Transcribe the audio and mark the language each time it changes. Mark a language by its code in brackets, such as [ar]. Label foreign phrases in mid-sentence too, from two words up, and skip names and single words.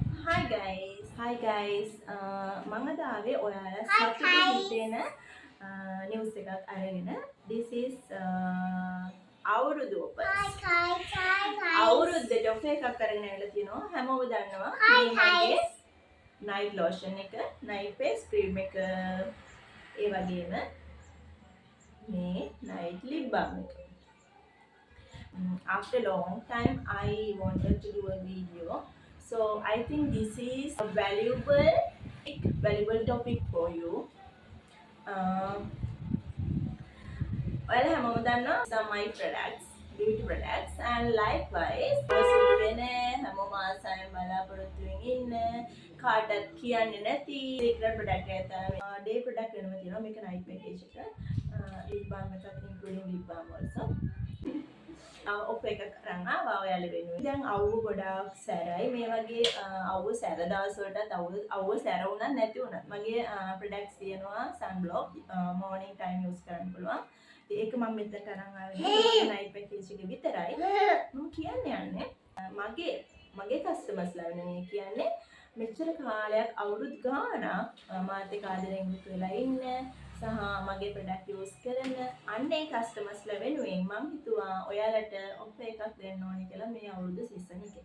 [en] Hi guys. [si] මම අද ආවේ ඔයාලා සතුටු හිතෙන news එකක් අරගෙන. [en] This is අවුරුදු ඔෆර්ස්. [si] අවුරුද්දට ඔෆර් එකක් අරගෙන ඇවිල්ලා තිනවා. හැමෝම දන්නවා. මේ මගේ [en] night lotion [si] එක, [en] night face cream [si] එක, ඒ වගේම මේ [en] night lip balm [si] එක. [en] After a long time I wanted to do a video. So I think this is a valuable topic for you. Well, [si] හැමෝම දන්නවා [en] some my products, beauty products, and likewise [si] පොසිටිව් හැමෝම ආසයෙන් බලාපොරොත්තු වෙමින් ඉන්න කාටත් කියන්නේ නැති [en] secret product [si] එක තමයි [en] day product [si] වෙනම තියෙනවා. මේක [en] night package [si] එක. [en] lip balm එකත් including lip balm also. [si] ඔෆර් එකක් අරන් ආවා ඔයාලා වෙනුවෙන්. දැන් අවුව ගොඩාක් සැරයි. මේ වගේ අවුව සැර දවස් වලටත් අවුව සැර වුණත් නැති වුණත් මගේ ප්‍රොඩක්ට්ස් තියෙනවා [en] sunblock morning time use [si] කරන්න පුළුවන්. ඒක මම මෙතන කරන් ආවේ [en] night package [si] එක විතරයි. මම කියන්නේ මගේ කස්ටමර්ස්ලා වෙනුවෙන් කියන්නේ මෙච්චර කාලයක් අවුරුදු ගාණක් මාත් එක්ක ආදරෙන් යුතු වෙලා ඉන්න සහ මගේ [en] product use [si] කරන අන්නේ කස්ටමර්ස්ලා වෙනුවෙන් මම හිතුවා ඔයාලට ඔෆර් එකක් දෙන්න ඕනේ කියලා මේ අවුරුදු සීසන් එකේ.